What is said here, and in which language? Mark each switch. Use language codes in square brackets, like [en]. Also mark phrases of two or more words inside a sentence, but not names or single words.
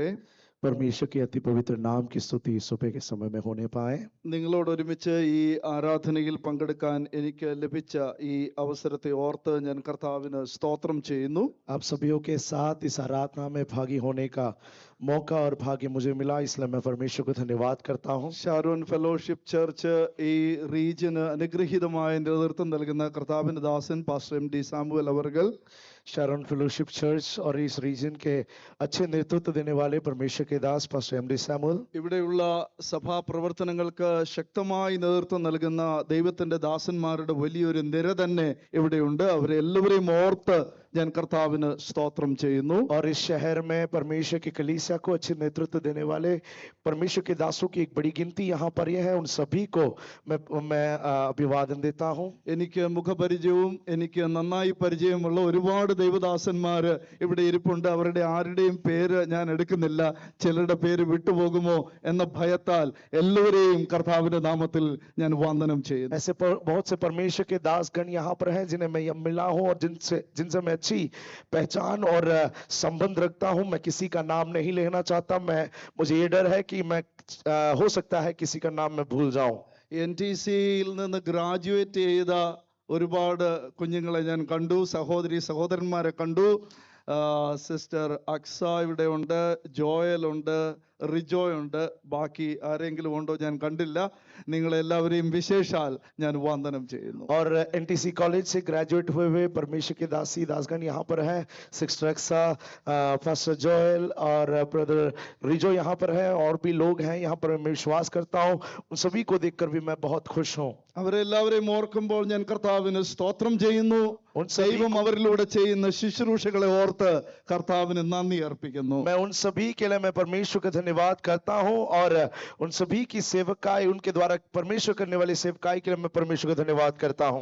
[hi] परमेश्वर के अति पवित्र नाम की स्तुति सुबह के समय में होने पाए। [ml] നിങ്ങളോട് ഒരുമിച്ച് ഈ ആരാധനയിൽ പങ്കെടുക്കാൻ എനിക്ക് ലഭിച്ച ഈ അവസരത്തെ ഓർത്ത് ഞാൻ കർത്താവിന് സ്തോത്രം ചെയ്യുന്നു. [hi] आप सभी के साथ इस आराधना में भागी होने का मौका और भाग्य मुझे मिला, इसलिए मैं परमेश्वर को धन्यवाद करता हूँ। [ml] ഷാരോൺ ഫെലോഷിപ്പ് ചർച്ച് ഈ റീജിയന് അനുഗ്രഹീതമായ നേതൃത്വം നൽകുന്ന കർത്താവിന്റെ ദാസൻ പാസ്റ്റർ എം ഡി സാമുവൽ അവർകൾ, [hi] शरण फेलोशिप चर्च और इस रीजन के अच्छे नेतृत्व देने वाले परमेश्वर के दास पास्टर एम डी सैमुअल, [ml] ഇവിടെയുള്ള സഭാ പ്രവർത്തനങ്ങൾക്ക് ശക്തമായി നേതൃത്വം നൽകുന്ന ദൈവത്തിന്റെ ദാസന്മാരുടെ വലിയൊരു നിര തന്നെ ഇവിടെയുണ്ട്. അവരെ എല്ലാവരെയും ഓർത്ത് ഞാൻ കർത്താവിന് സ്തോത്രം ചെയ്യുന്നു. [hi] और इस शहर में परमेश्वर की कलीसिया को अच्छे नेतृत्व देने वाले परमेश्वर के दासों की एक बड़ी गिनती यहाँ पर यह है, उन सभी को मैं अभिवादन देता हूँ. [ml] എനിക്ക് മുഖപരിചയവും എനിക്ക് നന്നായി പരിചയമുള്ള ഒരുപാട് ദൈവദാസന്മാര് ഇവിടെ ഇരിപ്പുണ്ട്. അവരുടെ ആരുടെയും പേര് ഞാൻ എടുക്കുന്നില്ല, ചിലരുടെ പേര് വിട്ടുപോകുമോ എന്ന ഭയത്താൽ എല്ലാവരെയും കർത്താവിന്റെ നാമത്തിൽ ഞാൻ വന്ദനം ചെയ്യുന്നു. [hi] ऐसे बहुत से परमेश्वर के दासगण यहाँ पर हैं जिन्हें मैं मिला हूँ और जिनसे मैं अच्छी पहचान और संबंध रखता हूँ. मैं किसी का नाम नहीं लेना चाहता, मुझे ये डर है कि मैं हो सकता है किसी का नाम मैं भूल जाऊं. [ml] NTCയിൽ നിന്ന് ഗ്രാജുവേറ്റ് ചെയ്ത ഒരുപാട് കുഞ്ഞുങ്ങളെ ഞാൻ കണ്ടു, സഹോദരന്മാരെ കണ്ടു. സിസ്റ്റർ അക്സ ഇവിടെ ഉണ്ട്, ജോയൽ ഉണ്ട്, റിജോയ് ഉണ്ട്. ബാക്കി ആരെങ്കിലും ഉണ്ടോ ഞാൻ കണ്ടില്ല. നിങ്ങളെല്ലാവരെയും വിശേഷാൽ ഞാൻ വന്ദനം ചെയ്യുന്നു. [hi] और NTC कॉलेज से ग्रेजुएट हुए हुए परमेश्वर के दासगण यहाँ पर हैं. सिस्टर अक्सा, पास्टर जोएल और ब्रदर रिजो यहाँ पर है, और भी लोग हैं यहाँ पर. मैं विश्वास करता हूँ उन सभी को देखकर भी मैं बहुत खुश हूँ. [ml] അവരെല്ലാവരെയും ഓർക്കുമ്പോൾ ഞാൻ കർത്താവിന് സ്തോത്രം ചെയ്യുന്നു. ദൈവം അവരിലൂടെ ചെയ്യുന്ന ശുശ്രൂഷകളെ ഓർത്ത് കർത്താവിന് നന്ദി അർപ്പിക്കുന്നു. [hi] मैं उन सभी के लिए मैं परमेश्वर का धन्यवाद करता हूं और उन सभी की सेवकाई, उनके द्वारा परमेश्वर करने वाली सेवकाई के लिए मैं परमेश्वर को धन्यवाद करता हूं।